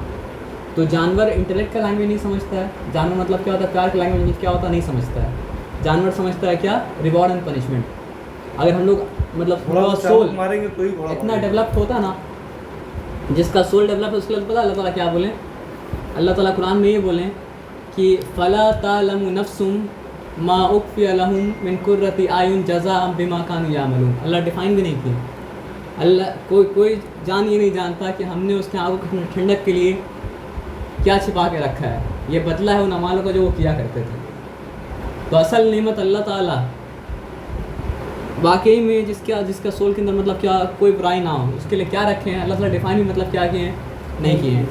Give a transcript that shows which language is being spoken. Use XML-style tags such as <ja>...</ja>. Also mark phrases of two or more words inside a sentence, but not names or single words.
<hi>तो जानवर इंटेलेक्ट का लैंग्वेज नहीं समझता है, जानवर मतलब क्या होता है, प्यार का लैंग्वेज मतलब क्या होता है, नहीं समझता है। जानवर समझता है क्या,</hi> <en>reward and punishment.</en> <hi>अगर हम लोग मतलब थोड़ा सोल मारेंगे तो ही घोड़ा इतना डेवलप होता है ना, जिसका सोल डेवलप है उसके लिए पता अल्लाह ताला क्या बोले, अल्लाह ताला कुरान में ये बोलें कि</hi> <ar>فلا تعلم نفس ما أخفي لهم من قرة أعين جزاء بما كانوا يعملون.</ar> <hi>अल्लाह डिफ़ाइन भी नहीं की, अल्लाह कोई जान ये नहीं जानता कि हमने उसके आंखों की ठंडक के लिए क्या छिपा के रखा है, ये बदला है उन अमालों का जो वो किया करते थे। तो असल नेमत अल्लाह ताला वाकई में जिसका सोल के अंदर मतलब क्या कोई बुराई ना हो, उसके लिए क्या रखे हैं अल्लाह ताला डिफ़ाइन भी मतलब क्या किए हैं, नहीं किए हैं।</hi>